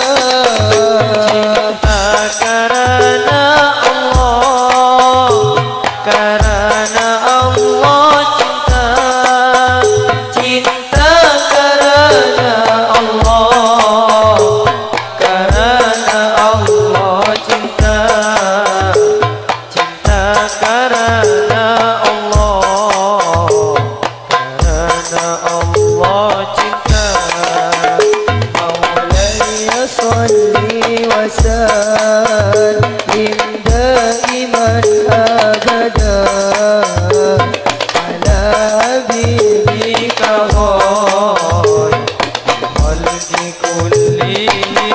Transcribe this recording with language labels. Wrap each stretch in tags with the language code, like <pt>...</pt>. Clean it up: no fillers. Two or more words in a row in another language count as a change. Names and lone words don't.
<id>karena Allah cinta cinta karena Allah cinta cinta karena Allah cinta</id> <ar>مولاي صل وسلم دائما أبدا على حبيبك خلق كلهم</ar>